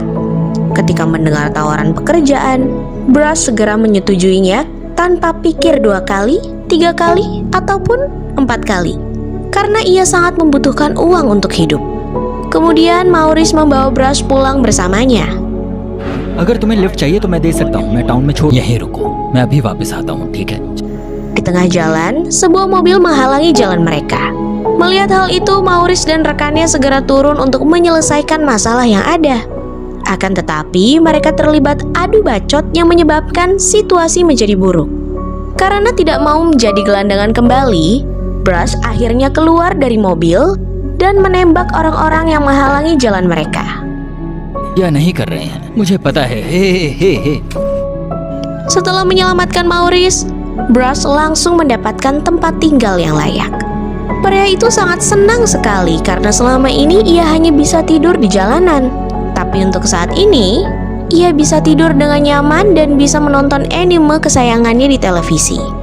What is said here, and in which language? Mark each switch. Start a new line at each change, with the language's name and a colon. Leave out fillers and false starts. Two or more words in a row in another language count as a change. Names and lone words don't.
Indonesian: Ketika mendengar tawaran pekerjaan, Brush segera menyetujuinya tanpa pikir 2 kali, 3 kali, ataupun 4 kali, karena ia sangat membutuhkan uang untuk hidup. Kemudian Maurice membawa Brush pulang bersamanya.
Hindi: अगर तुम्हें लिफ्ट चाहिए तो मैं दे सकता हूँ। मैं टाउन में छोड़ यहीं रुको, मैं अभी वापस आता हूँ, ठीक है?
Indonesian: Di tengah jalan, sebuah mobil menghalangi jalan mereka. Melihat hal itu, Maurice dan rekannya segera turun untuk menyelesaikan masalah yang ada. Akan tetapi, mereka terlibat adu bacot yang menyebabkan situasi menjadi buruk. Karena tidak mau menjadi gelandangan kembali, Brush akhirnya keluar dari mobil dan menembak orang-orang yang menghalangi jalan mereka.
Hindi: या नहीं कर रहे हैं, मुझे पता है। हे।
Indonesian: Setelah menyelamatkan Maurice, Brush langsung mendapatkan tempat tinggal yang layak. Pria itu sangat senang sekali karena selama ini ia hanya bisa tidur di jalanan. Tapi untuk saat ini, ia bisa tidur dengan nyaman dan bisa menonton anime kesayangannya di televisi.